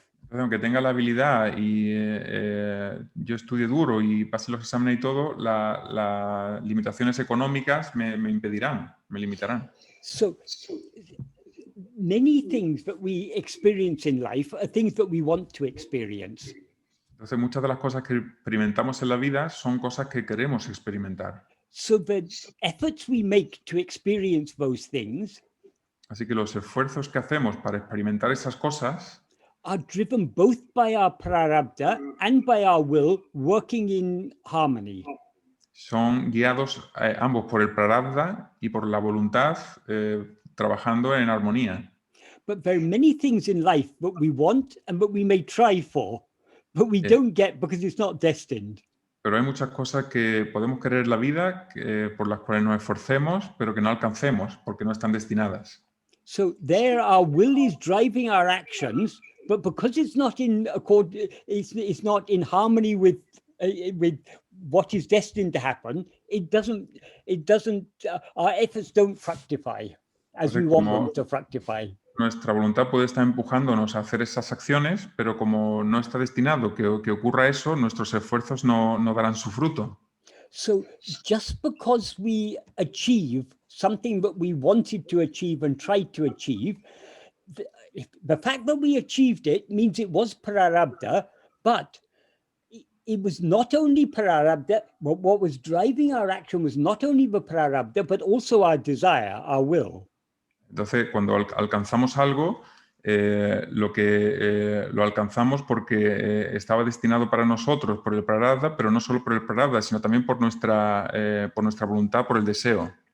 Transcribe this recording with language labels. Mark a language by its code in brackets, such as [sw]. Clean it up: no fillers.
[es] Entonces, aunque tenga la habilidad y yo estudie duro y pase los exámenes y todo, las limitaciones económicas me impedirán, me limitarán. [en] So many things that we experience in life are things that we want to experience. [es] Entonces, muchas de las cosas que experimentamos en la vida son cosas que queremos experimentar. [en] So the efforts we make to experience those things [es] Así que los esfuerzos que hacemos para experimentar esas cosas [en] are driven both by our prarabdha and by our will working in harmony. [es] son guiados ambos por el prarabdha y por la voluntad trabajando en armonía. [en] But there are many things in life that we want and that we may try for, but we don't get because it's not destined. [es] Pero hay muchas cosas que podemos querer en la vida por las cuales nos esforcemos, pero que no alcancemos porque no están destinadas. [en] So there our will is driving our actions, but because it's not in accord, it's not in harmony with what is destined to happen, it doesn't our efforts don't fructify as we want them to fructify. [es] Nuestra voluntad puede estar empujándonos a hacer esas acciones, pero como no está destinado que ocurra eso, nuestros esfuerzos no darán su fruto. [en] So just because we achieve something that we wanted to achieve and tried to achieve, the fact that we achieved it means it was prarabdha, but it was not only prarabdha, but what was driving our action was not only the prarabdha, but also our desire, our will. [es] Entonces, cuando alcanzamos algo, lo alcanzamos porque estaba destinado para nosotros por el prarabdha, pero no solo por el prarabdha, sino también por nuestra voluntad, por el deseo.